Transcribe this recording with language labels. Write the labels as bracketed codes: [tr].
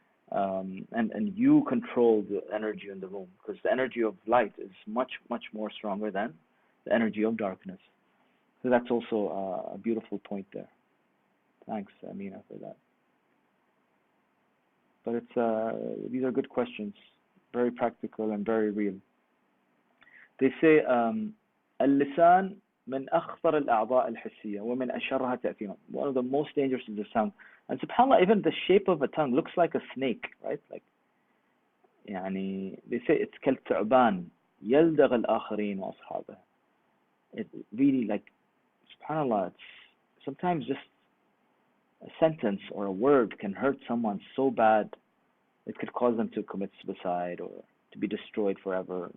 [en] And you control the energy in the room, because the energy of light is much, much more stronger than the energy of darkness. So that's also a beautiful point there. Thanks, Amina, for that. But these are good questions, very practical and very real. They say, [ar] اللسان من أخطر الأعضاء الحسية ومن أشرها تأثيرا. [en] One of the most dangerous is the sound. And subhanAllah, even the shape of a tongue looks like a snake, right? Like, they say it's [ar] كالثعبان يلدغ الآخرين وأصحابه. [en] It really, like, subhanAllah, it's sometimes just a sentence or a word can hurt someone so bad it could cause them to commit suicide or to be destroyed forever.